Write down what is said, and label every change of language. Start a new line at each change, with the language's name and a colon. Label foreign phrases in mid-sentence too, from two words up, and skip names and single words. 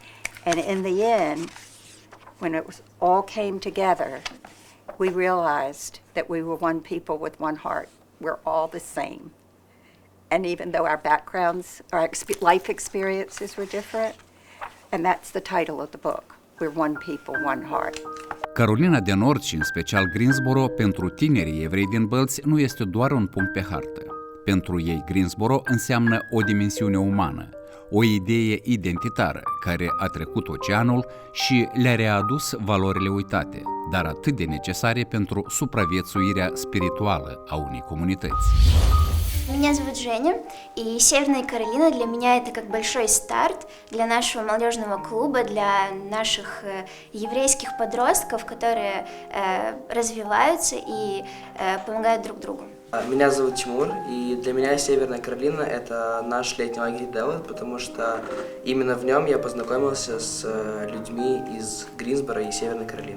English: And in the end, when it was all came together, we realized that we were one people with one heart. We're all the same. And even though our backgrounds, our life experiences were different, and that's the title of the book, We're One People, One Heart.
Romanian: Carolina de Nord și în special Greensboro, pentru tinerii evrei din Bălți, nu este doar un punct pe hartă. Pentru ei, Greensboro înseamnă o dimensiune umană, o idee identitară care a trecut oceanul și le-a readus valorile uitate, dar atât de necesare pentru supraviețuirea spirituală a unei comunități.
Russian: Меня зовут Женя, и Северная Каролина для меня это как большой старт для нашего молодежного клуба, для наших еврейских подростков, которые развиваются и помогают друг другу. Меня зовут Тимур, и для меня Северная Каролина – это наш летний лагерь Делла, потому что именно в нем я познакомился с людьми из Гринсбора и Северной Каролины.